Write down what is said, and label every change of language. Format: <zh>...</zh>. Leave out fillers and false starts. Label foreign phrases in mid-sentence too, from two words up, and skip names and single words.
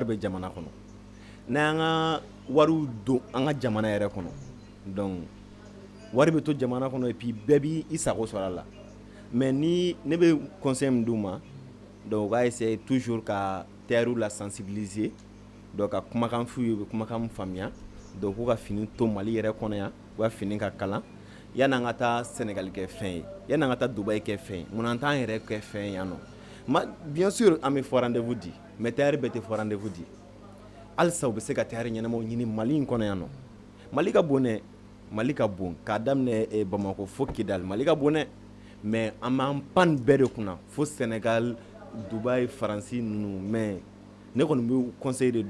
<bm>bɛ jamana kɔnɔ n'an ka wariw don an ka jamana yɛrɛ kɔnɔ donc wari bɛ to jamana kɔnɔ</bm> <fr>et puis</fr> <bm>bɛɛ b'i sago sɔrɔ a la mais ni ne bɛ conseil min d'u ma donc u k'a</bm> <fr>essayer toujours</fr> <bm>ka tailleur la sensibiliser donc ka kumakan f'u ye u bɛ kumakan min faamuya donc k'u ka fini to Mali yɛrɛ kɔnɔ yan u ka fini ka kalan yan'an ka taa Sénégal kɛ fɛn ye yan'an ka taa Dubaï kɛ fɛn ye mun na an t'an yɛrɛ kɛ fɛn ye yan nɔ</bm> <fr>Bien sûr</fr> <bm>an bɛ fɔ rendez-vous di mais tayari bɛɛ tɛ fɔ rendez-vous di halisa u bɛ se ka tayari ɲɛnamaw ɲini Mali in kɔnɔ yan nɔ Mali ka bon dɛ Mali ka bon k'a daminɛ Bamako fo Kidal Mali ka bon dɛ mais an b'an pan bɛɛ de kunna fo Sénégal Dubaï Faransi ninnu mais ne kɔni bɛ conseil de</bm>